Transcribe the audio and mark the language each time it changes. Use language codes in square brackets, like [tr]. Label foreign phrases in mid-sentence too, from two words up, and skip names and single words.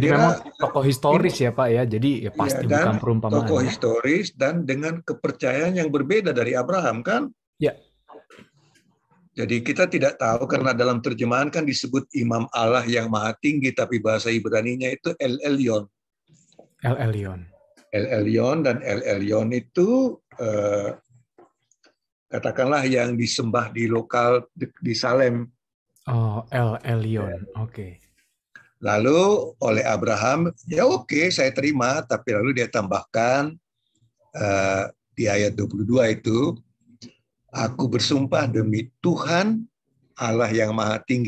[id] kira memang tokoh historis ini, ya Pak ya. Jadi ya ya, pasti bukan dan perumpamaan tokoh ya. historis dan dengan kepercayaan yang berbeda dari Abraham kan. Ya. Jadi kita tidak tahu karena dalam terjemahan kan disebut Imam Allah yang Maha Tinggi, tapi bahasa Ibraninya itu El Elyon. El Elyon. El Elyon, dan El Elyon itu katakanlah yang disembah di lokal di Salem. Oh, El Elyon. Oke. Lalu oleh Abraham, ya oke, saya terima, tapi lalu dia tambahkan di ayat 22 itu, aku bersumpah demi Tuhan Allah yang Maha Tinggi.